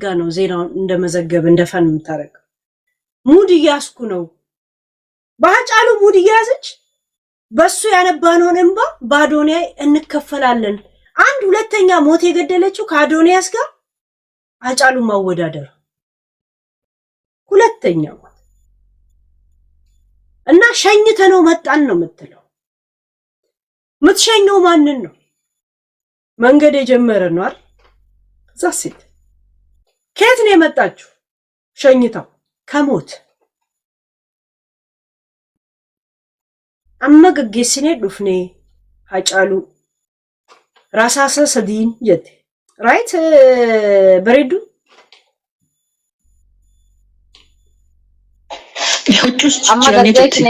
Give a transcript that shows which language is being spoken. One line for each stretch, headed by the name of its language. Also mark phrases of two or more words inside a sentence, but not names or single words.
Amharic: ነው ዜናውን እንደመዘገብ እንደፈን የምታረገው። ሙድ እያስኩ ነው በሀጫሉ ሙድ እያዘች በሱ ያነባነውን እንባ በአዶንያስ እንከፈላለን። አንድ ሁለተኛ ሞት የገደለችው ከአዶንያስ ጋር ሀጫሉ ማወዳደር ሁለተኛው እና ሸኝተነው መጣን ነው የምትለው። ምትሸኘው ማንን ነው? መንገድ የጀመረ ነው አይደል? ዛሲት ከየት ነው የመጣችው? ሸኝታው ከሞት
Oromo: amma gaggeessine dhufne Hacaaluu rasaasa sadiin jette right bareedu amma gaggeessine